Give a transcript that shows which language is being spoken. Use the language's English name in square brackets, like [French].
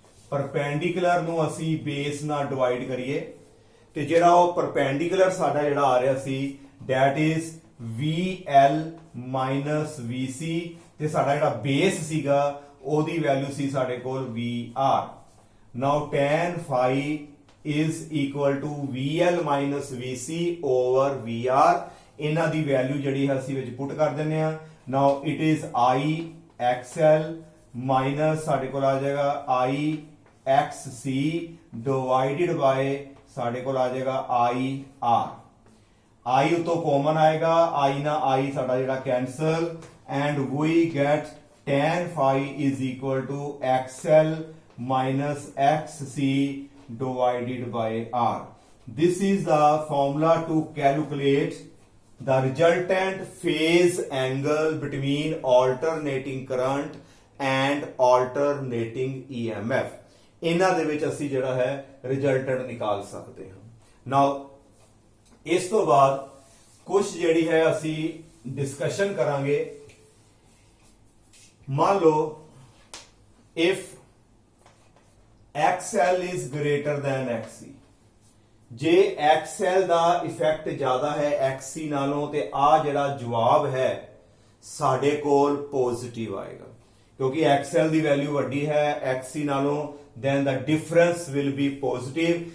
[Punjabi] Perpendicular ਨੂੰ ਅਸੀਂ base ਨਾਲ ਡਿਵਾਈਡ ਕਰੀਏ ਤੇ ਜਿਹੜਾ ਉਹ ਪਰਪੈਂਡੀਕੂਲਰ ਸਾਡਾ ਜਿਹੜਾ ਆ ਰਿਹਾ ਸੀ [English] that is VL minus VC [Punjabi] ਤੇ ਸਾਡਾ ਜਿਹੜਾ ਬੇਸ ਸੀਗਾ ਉਹਦੀ ਵੈਲਿਊ ਸੀ ਸਾਡੇ ਕੋਲ VR। [English] Now tan phi is equal to VL minus VC over VR। [Punjabi] ਇਹਨਾਂ ਦੀ ਵੈਲਿਊ ਜਿਹੜੀ ਹੈ ਅਸੀਂ ਵਿੱਚ ਪੁੱਟ ਕਰ ਦਿੰਦੇ ਆ। [English] Now it is IXL minus [Punjabi] ਸਾਡੇ ਕੋਲ ਆ ਜਾਏਗਾ [English] IXC divided by ਸਾਡੇ ਕੋਲ ਆ ਜਾਏਗਾ IR। [Punjabi] I ਉਤੋਂ ਕਾਮਨ ਆਏਗਾ I ਨਾ I ਸਾਡਾ ਜਿਹੜਾ cancel [English] and we get tan phi is equal to XL minus XC divided by R. This is the formula to calculate the resultant phase angle between alternating current and alternating EMF. [Punjabi] ਇਹਨਾਂ ਦੇ ਵਿੱਚ ਅਸੀਂ ਜਿਹੜਾ ਹੈ resultant ਨਿਕਾਲ ਸਕਦੇ ਹਾਂ। ਨਾਓ ਇਸ ਤੋਂ ਬਾਅਦ ਕੁਝ ਜਿਹੜੀ ਹੈ ਅਸੀਂ ਡਿਸਕਸ਼ਨ ਕਰਾਂਗੇ। ਮੰਨ ਲਓ [English] if XL is greater than XC, [Punjabi] ਜੇ XL ਦਾ ਇਫੈਕਟ ਜ਼ਿਆਦਾ ਹੈ XC ਨਾਲੋਂ ਤੇ ਆ ਜਿਹੜਾ ਜਵਾਬ ਹੈ ਸਾਡੇ ਕੋਲ ਪੋਜ਼ਿਟਿਵ ਆਏਗਾ, ਕਿਉਂਕਿ XL ਦੀ ਵੈਲਿਊ ਵੱਡੀ ਹੈ XC ਨਾਲੋਂ, [English] then the difference will be positive।